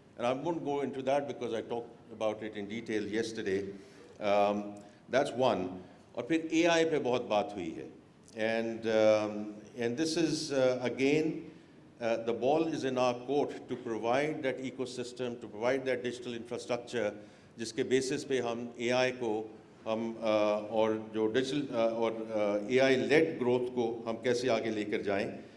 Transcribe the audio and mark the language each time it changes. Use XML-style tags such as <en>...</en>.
<en>And I won't go into that because I talked about it in detail yesterday. That's one.</en> <ur>اور پھر AI پہ بہت بات ہوئی ہے.</ur> <en>And this is again, the ball is in our court to provide that ecosystem, to provide that digital infrastructure,</en> <ur>جس کے basis پہ ہم AI کو ہم اور جو ڈیجیٹل اور</ur> <en>AI led growth</en> <ur>کو ہم کیسے آگے لے کر جائیں.</ur>